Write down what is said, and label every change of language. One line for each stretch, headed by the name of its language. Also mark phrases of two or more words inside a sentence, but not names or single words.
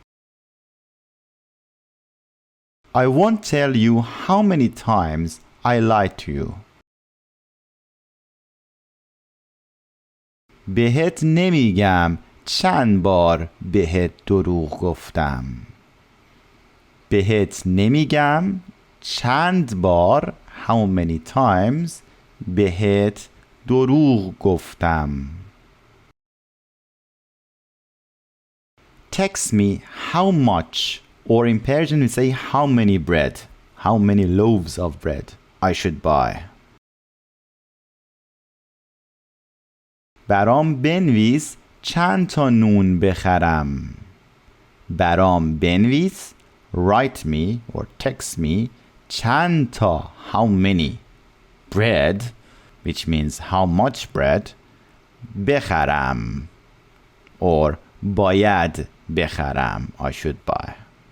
English: I won't tell you how many times I lied to you.
Persian: بهت نمیگم چند بار بهت دروغ گفتم. بهت نمیگم چند بار
English: how many times
Persian: بهت دروغ گفتم.
English: Text me how much, or in Persian we say how many bread, how many loaves of bread I should buy.
Persian: برام بنویس چند تا نون بخرم. برام بنویس
English: write me or text me
Persian: چند تا
English: how many bread which means how much bread
Persian: بخرم
English: or
Persian: باید بخرم
English: I should buy.